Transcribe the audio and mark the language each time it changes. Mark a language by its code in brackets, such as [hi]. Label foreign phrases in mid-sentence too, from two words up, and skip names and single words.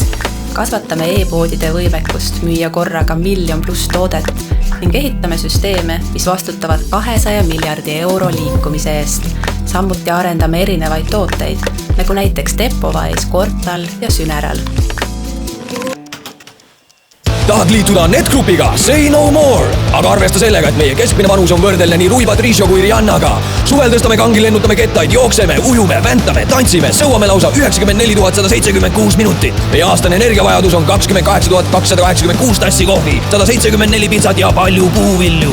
[et] Kasvatame e-poodide võimekust müüa korraga 1,000,000+ toodet ning ehitame süsteeme, mis vastutavad 200 miljardi euro liikumise eest. Samuti arendame erinevaid tooteid, nagu näiteks Depovais, Quartal ja Syneral. Tahad liituda NetGroupiga? [en] Say no more! [et] Aga arvesta sellega, et meie keskmine vanus on võrdelne nii Rui Patricio kui Rihannaga. Suvel tõstame kangi, lennutame kettaid, jookseme, ujume, väntame, tantsime, sõuame lausa 94 176 minutit. Meie aastane energiavajadus on 28 286 tassi kohvi, 174 pitsat ja palju puuvilju.